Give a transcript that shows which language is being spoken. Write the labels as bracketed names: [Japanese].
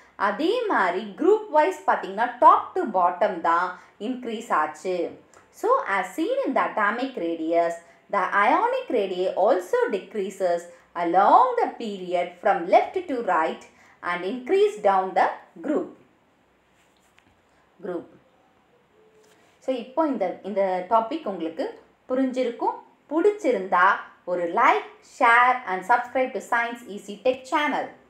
[Tamil] அதே மாதிரி group wise பார்த்திங்கன்னா டாப் டு பாட்டம் தான் இன்க்ரீஸ் ஆச்சு. [English] So as seen in the atomic radius, the ionic radii also decreases along the period from left to right and increase down the group. [Tamil] So இப்போ இந்த topic உங்களுக்கு புரிஞ்சிருக்கும். பிடிச்சிருந்தா ஒரு like, share and subscribe to science easy tech channel.